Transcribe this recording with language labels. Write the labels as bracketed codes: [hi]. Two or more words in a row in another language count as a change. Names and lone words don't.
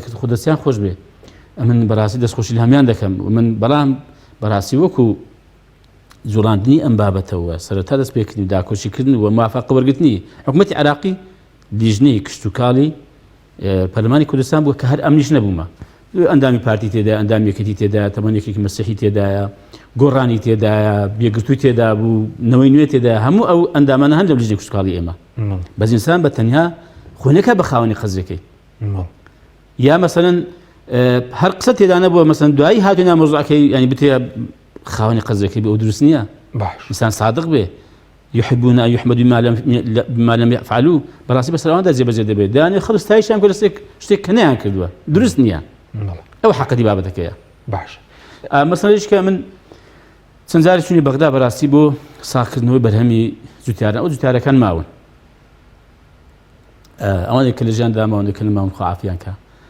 [ckb] کرد خۆ دەستیان خۆش بێ من بەڕاستی دەستخۆشی لە هەمیان دەکەم و من بەڵام بەڕاستی وەکو جوڵاندنی ئەم بابەتەوە سەرەتا دەست پێکردنی و داکۆشیکردن و موافقە وەرگرتنی حکوومەتی عراقی لیژنەی کشت و کاڵی پەرلەمانی کوردستان بووە کە هەر ئەمنیش نەبوومە ئەندامی پارتی تێدا ئەندام یەکەتی تێدا تەمەنێکی مەسیحی تێدایە گۆڕانی تێدایە بێگرتووی تێدا بوو نەوەی نوێ تێدا هەموو ئەو ئەندامانە هەن لە لیژنەی کشت و کاڵی ئێمە بەزئینسان بە تەنیا خۆنەکە بە خاوەنی قەزەکەی یا مەسەلەن هەر قسە تێدا نەبووە مەسەلەن دوایی هاتووە مۆزوعەکەی ینی بتێ خاوەنی قەزەکەی بێ ئەو دروست نییە ئینسان صادق بێ [ar] يحبون أن يحمدوا بما لم يفعلوا [ckb] بەڕاستی بەسەر ئەواندا جێبەجێ دەبێت دەیانێت خڕستایشیان کرد شتێک کە نەیان کردووە دروست نییە ئەو حەقەتی بابەتەکەیە باش مەسەلەیەش کە من چەند جاری چوونی بەغدا بەڕاستی بۆ ساغکردنەوەی بەرهەمی جوتیاران ئەو جوتیارەکان ماون ئەوانێک کە لە ژیان داماوەندە کە ماون خوا عافیان کە